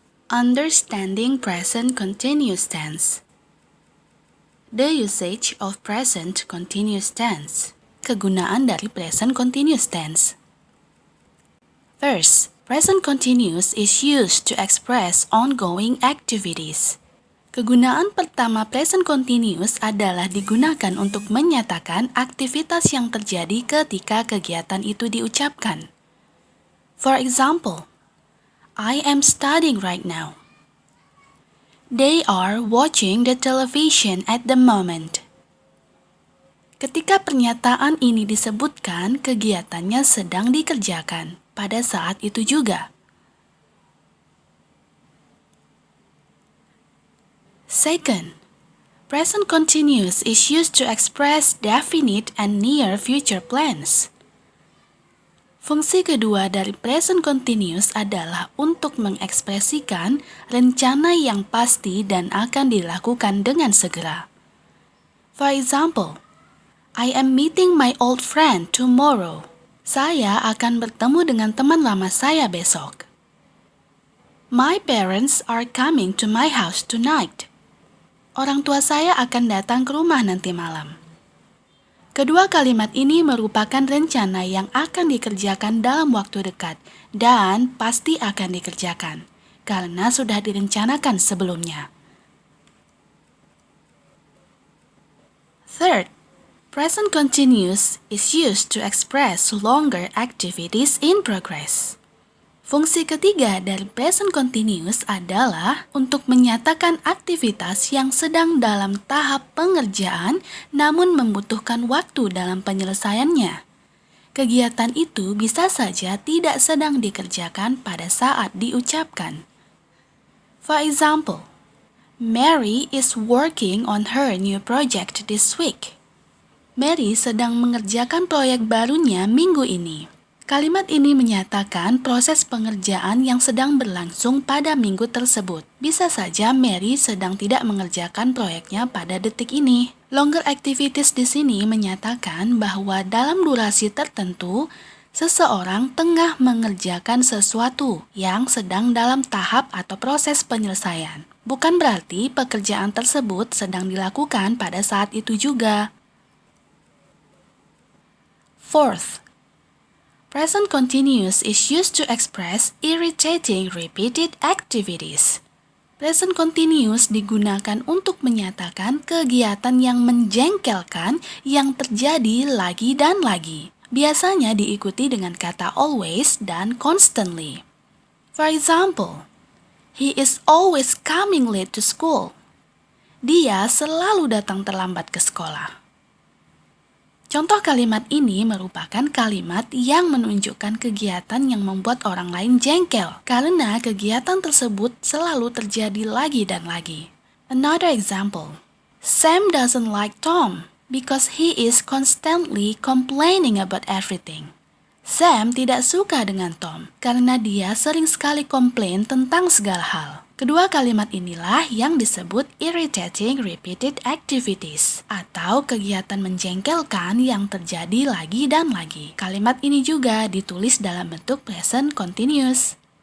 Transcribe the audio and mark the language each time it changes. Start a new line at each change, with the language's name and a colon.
English: Understanding present continuous tense. The usage of present continuous tense.
Indonesian: Kegunaan dari present continuous tense.
English: First, present continuous is used to express ongoing activities.
Indonesian: Kegunaan pertama present continuous adalah digunakan untuk menyatakan aktivitas yang terjadi ketika kegiatan itu diucapkan.
English: For example, I am studying right now. They are watching the television at the moment.
Indonesian: Ketika pernyataan ini disebutkan, kegiatannya sedang dikerjakan pada saat itu juga.
English: Second, present continuous is used to express definite and near future plans.
Indonesian: Fungsi kedua dari present continuous adalah untuk mengekspresikan rencana yang pasti dan akan dilakukan dengan segera.
English: For example, I am meeting my old friend tomorrow.
Indonesian: Saya akan bertemu dengan teman lama saya besok.
English: My parents are coming to my house tonight.
Indonesian: Orang tua saya akan datang ke rumah nanti malam. Kedua kalimat ini merupakan rencana yang akan dikerjakan dalam waktu dekat dan pasti akan dikerjakan karena sudah direncanakan sebelumnya.
English: Third, present continuous is used to express longer activities in progress.
Indonesian: Fungsi ketiga dari present continuous adalah untuk menyatakan aktivitas yang sedang dalam tahap pengerjaan namun membutuhkan waktu dalam penyelesaiannya. Kegiatan itu bisa saja tidak sedang dikerjakan pada saat diucapkan.
English: For example, Mary is working on her new project this week.
Indonesian: Mary sedang mengerjakan proyek barunya minggu ini. Kalimat ini menyatakan proses pengerjaan yang sedang berlangsung pada minggu tersebut. Bisa saja Mary sedang tidak mengerjakan proyeknya pada detik ini. Longer activities di sini menyatakan bahwa dalam durasi tertentu, seseorang tengah mengerjakan sesuatu yang sedang dalam tahap atau proses penyelesaian. Bukan berarti pekerjaan tersebut sedang dilakukan pada saat itu juga.
English: Fourth, present continuous is used to express irritating repeated activities.
Indonesian: Present continuous digunakan untuk menyatakan kegiatan yang menjengkelkan yang terjadi lagi dan lagi. Biasanya diikuti dengan kata always dan constantly.
English: For example, he is always coming late to school.
Indonesian: Dia selalu datang terlambat ke sekolah. Contoh kalimat ini merupakan kalimat yang menunjukkan kegiatan yang membuat orang lain jengkel karena kegiatan tersebut selalu terjadi lagi dan lagi.
English: Another example, Sam doesn't like Tom because he is constantly complaining about everything.
Indonesian: Sam tidak suka dengan Tom karena dia sering sekali komplain tentang segala hal. Kedua kalimat inilah yang disebut irritating repeated activities atau kegiatan menjengkelkan yang terjadi lagi dan lagi. Kalimat ini juga ditulis dalam bentuk present continuous.